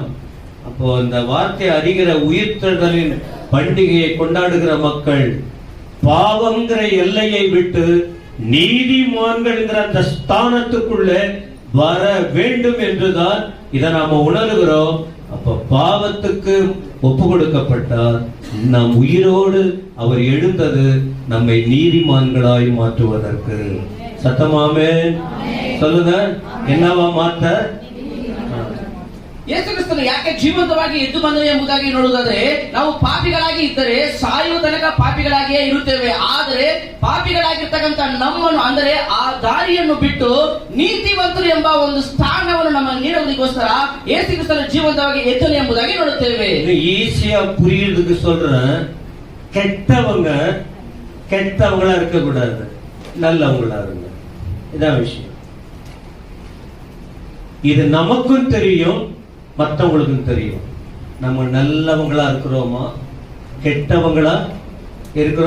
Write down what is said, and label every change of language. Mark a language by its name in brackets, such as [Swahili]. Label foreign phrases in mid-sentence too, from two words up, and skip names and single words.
[Tamil] அப்போ அந்த வார்த்தை அறிகிற உயிர்த்தெழுதலின் பண்டிகையை கொண்டாடுகிற மக்கள் பாவங்கிற எல்லையை விட்டு நீதிமான்கள்ங்கிற அந்த ஸ்தானத்துக்குள்ள வர வேண்டும் என்றுதான் இதை நாம உணர்கிறோம். அப்ப பாவத்துக்கு ஒப்பு கொடுக்கப்பட்டார், நம் உயிரோடு அவர் எழுந்தது நம்மை நீதிமான்களாய் மாற்றுவதற்கு. சத்தமாமே சொல்லுங்க, என்னவா மாத்த? [Kannada] ಯೇಸು ಕ್ರಿಸ್ತನು ಯಾಕೆ ಜೀವಂತವಾಗಿ ಎದ್ದು ಬಂದನು ಎಂಬುದಾಗಿ ನೋಡುವುದಾದ್ರೆ, ನಾವು ಪಾಪಿಗಳಾಗಿ ಇದ್ದರೆ ಸಾಯುವ ತನಕ ಪಾಪಿಗಳಾಗಿಯೇ ಇರುತ್ತೇವೆ. ಆದರೆ ಪಾಪಿಗಳಾಗಿರ್ತಕ್ಕಂಥ ನಮ್ಮನ್ನು, ಅಂದರೆ ಆ ದಾರಿಯನ್ನು ಬಿಟ್ಟು ನೀತಿವಂತರು ಎಂಬ ಒಂದು ಸ್ಥಾನವನ್ನು ನಮಗೆ ನೀಡುವುದಕ್ಕೋಸ್ಕರ ಯೇಸು ಕ್ರಿಸ್ತನು ಜೀವಂತವಾಗಿ ಎದ್ದನು ಎಂಬುದಾಗಿ ನೋಡುತ್ತೇವೆ. [Tamil] ஈஸியா புரியுறதுக்கு சொல்றேன், கெட்டவங்களா இருக்க கூடாது, நல்லவங்களா இருங்க. இதான் விஷயம். இது நமக்கும் தெரியும், மற்றவங்களுக்கும் தெரியும். நம்ம நல்லவங்களா இருக்கிறோமா, கெட்டவங்களா இருக்கிறோம்?